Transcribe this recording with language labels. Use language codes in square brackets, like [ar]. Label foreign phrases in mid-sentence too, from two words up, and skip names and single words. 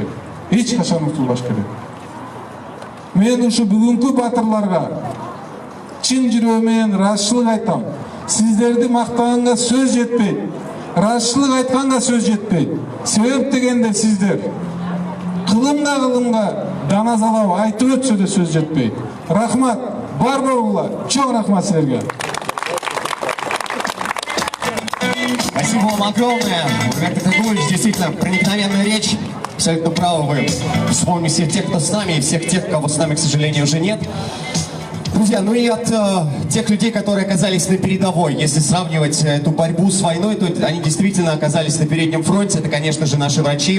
[ky] Эч качан унутулбаш керек. Мен ушу бүгүнкү батырларга чын жүрөгүм менен ыраазычылык айтам. Сиздерди мактаганга сөз жетпейт. Ыраазычылык айтканга сөз жетпейт. Себеп дегенде сиздер кылымга даназалап айтып өтсө да сөз жетпейт. Рахмат, бар болгула. Чоң рахмат силерге. [ru] Спасибо вам огромное, Роберт Григорьевич, действительно, проникновенная речь. Абсолютно правы вы. Вспомним всех тех, кто с нами, и всех тех, кого с нами, к сожалению, уже нет. Друзья, ну и от тех людей, которые оказались на передовой, если сравнивать эту борьбу с войной, то они действительно оказались на переднем фронте, это, конечно же, наши врачи.